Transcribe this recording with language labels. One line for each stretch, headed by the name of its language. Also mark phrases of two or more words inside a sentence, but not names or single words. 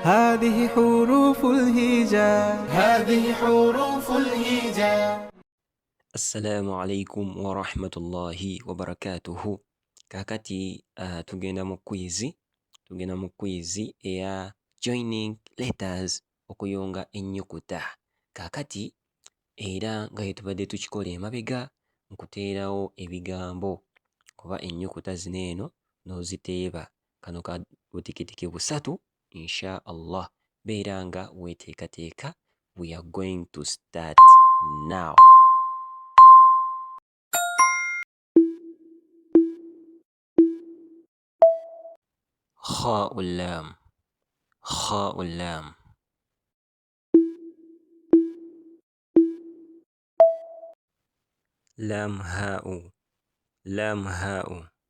Arabic: هذه حروف الهجاء. هذه حروف الهجاء. السلام عليكم ورحمة الله وبركاته.
Ganda: Kakati tugenda mu quiz eya
English: joining letters,
Ganda: okuyonga ennyukuta. Kakati era nga tubadde tukikola emabega, nkuteerawo ebigambo kuba ennyukuta zino eno n'oziteeba. Kano ka butikitiki busatu
Arabic: إن شاء الله.
Ganda: Beera nga weeteekateeka.
English: We are going to start now.
Arabic: خاء اللام، خاء اللام. لام هاء، لام هاء.